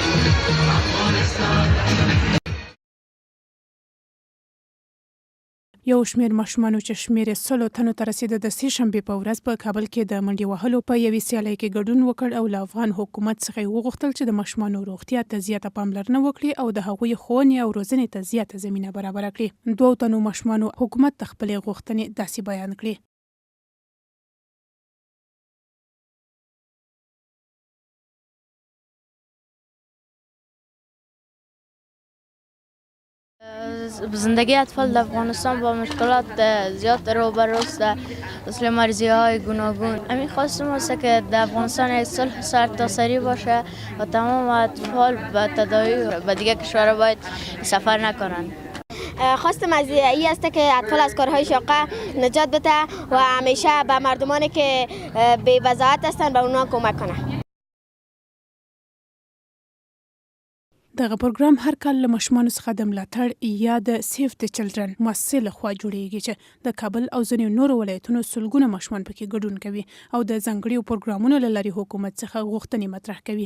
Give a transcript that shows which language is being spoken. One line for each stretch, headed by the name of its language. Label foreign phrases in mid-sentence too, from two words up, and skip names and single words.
Pashto: یو شمېر ماشومانو چې شمېر یې 100 تنو ته رسېده د سې شنبې په ورځ په کابل کې د منډې وهلو په یوې سیالۍ کې ګډون وکړ او له افغان حکومت څخه یې وغوښتل چې د ماشومانو روغتیا ته زیاته پاملرنه وکړي او د هغوی ښوونې او روزنې ته زیاته زمینه برابره کړي. 2 تنو ماشومانو حکومت ته خپلې غوښتنې داسې بیان کړې.
Persian: زندگی اطفال در افغانستان با مشکلات زیاد روبروست، مثل مرزی های گوناگون. همین خواستم است که در افغانستان یک صلح سرتاسری باشه و تمام اطفال به تداوی به دیگه کشورها باید سفر نکنند. خواستم از این است که اطفال از کارهای شاقه نجات بده و همیشه به مردمانی که بی وضاحت هستند به اونها کمک کنه.
Pashto: دغه پروګرام هر کال له ماشومانو څخه د ملاتړ یا د سیف د چلډرن مؤسسې لخوا جوړیږي چې د کابل او ځینو نورو ولایتونو سلګونه ماشومان پکې ګډون کوي او د ځانګړي پروګرامونو له لارې حکومت څخه غوښتنې مطرح کوي.